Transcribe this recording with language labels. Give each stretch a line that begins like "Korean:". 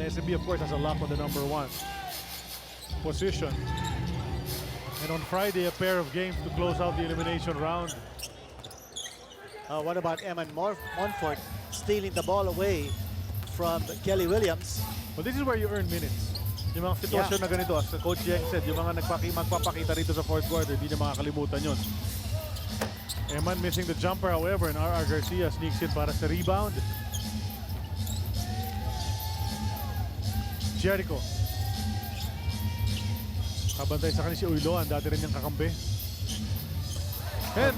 English: SMB of course has a lock on the number 1 position. And on Friday, a pair of games to close out the elimination round. What about Eman Monfort stealing the ball away from Kelly Williams? Well, this is where you earn minutes.
Filipino: Yung mga sitwasyon na ganito,
English: as Coach Yang said,
Filipino: yung mga magpapakita rito sa fourth quarter, hindi niya makakalimutan yun.
English: Eman missing the jumper, however, and R.R. Garcia sneaks in
Filipino: para sa
English: rebound. Jericho.
Filipino: Kabantay sa kanya si Uiloan, dati rin niyang kakampi. And